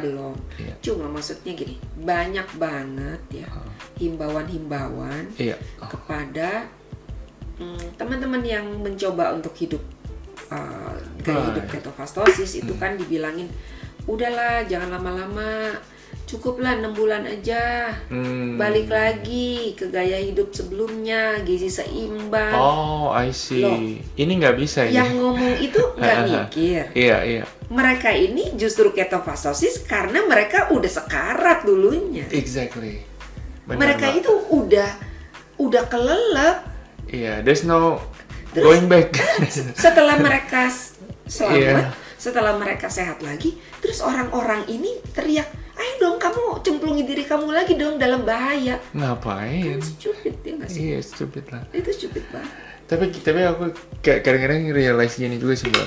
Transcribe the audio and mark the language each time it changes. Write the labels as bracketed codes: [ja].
[id] belum. Cuma maksudnya gini, banyak banget ya himbauan-himbauan kepada teman-teman yang mencoba untuk hidup gaya hidup ketofastosis itu kan dibilangin, udahlah jangan lama-lama, cukuplah 6 bulan aja, balik lagi ke gaya hidup sebelumnya, gizi seimbang. [en] Oh, I see. [id] Loh, ini nggak bisa ya? Yang ngomong itu nggak mikir. Iya. Mereka ini justru ketofastosis karena mereka udah sekarat dulunya. [en] Exactly. [id] Benar, mereka itu udah kelelep. Iya, [en] there's no going back. [id] Setelah mereka selamat, setelah mereka sehat lagi, terus orang-orang ini teriak, ayo dong kamu cemplungi diri kamu lagi dong dalam bahaya. Ngapain? Kan stupid ya nggak sih? Iya, stupid lah. Itu stupid banget. Tapi aku kadang-kadang realize gini juga sih, Mbak.